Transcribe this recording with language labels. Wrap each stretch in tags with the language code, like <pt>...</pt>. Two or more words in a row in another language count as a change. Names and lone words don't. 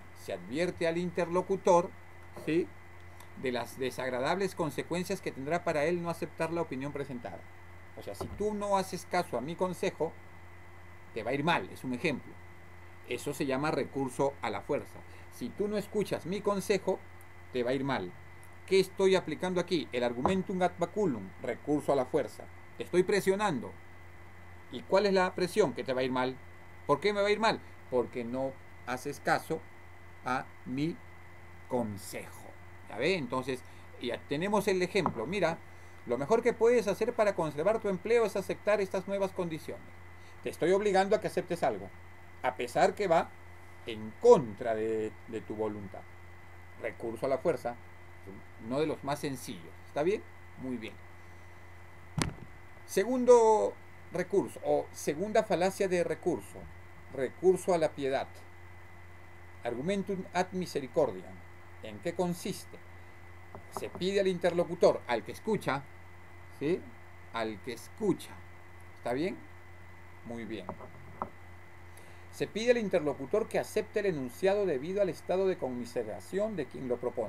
<es>Se advierte al interlocutor, ¿sí?, de las desagradables consecuencias que tendrá para él no aceptar la opinión presentada. O sea, si tú no haces caso a mi consejo, te va a ir mal, es un ejemplo. Eso se llama recurso a la fuerza. Si tú no escuchas mi consejo, te va a ir mal. ¿Qué estoy aplicando aquí?</es> <la>El argumentum ad baculum,</la> <es>recurso a la fuerza. Te estoy presionando. ¿Y cuál es la presión? Que te va a ir mal. ¿Por qué me va a ir mal? Porque no haces caso a mi consejo. ¿Ya ve? Entonces, ya tenemos el ejemplo. Mira, lo mejor que puedes hacer para conservar tu empleo es aceptar estas nuevas condiciones. Te estoy obligando a que aceptes algo, a pesar que va en contra de tu voluntad. Recurso a la fuerza, uno de los más sencillos. ¿Está bien? Muy bien. Segundo recurso, o segunda falacia de recurso. Recurso a la piedad.</es> <la>Argumentum ad misericordiam.</la> <es>¿En qué consiste? Se pide al interlocutor, al que escucha, ¿sí? Al que escucha. ¿Está bien? Muy bien. Se pide al interlocutor que acepte el enunciado debido al estado de conmiseración de quien lo propone.</es>